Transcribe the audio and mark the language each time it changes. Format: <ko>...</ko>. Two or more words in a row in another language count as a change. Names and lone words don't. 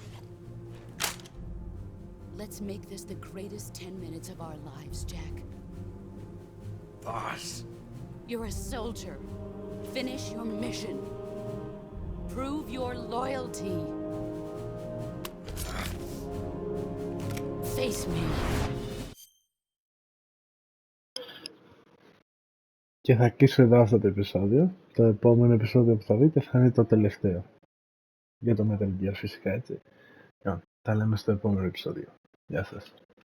<en>Let's make this the greatest 10 minutes of our lives, Jack. Boss. You're a soldier. Finish your mission. Prove your loyalty. Face me.</en> <el>Και θα κλείσω εδώ αυτό το επεισόδιο. Το επόμενο επεισόδιο που θα δείτε θα είναι το τελευταίο. Για το Metal Gear φυσικά, έτσι. Τα λέμε στο επόμενο επεισόδιο. Γεια σας.</el>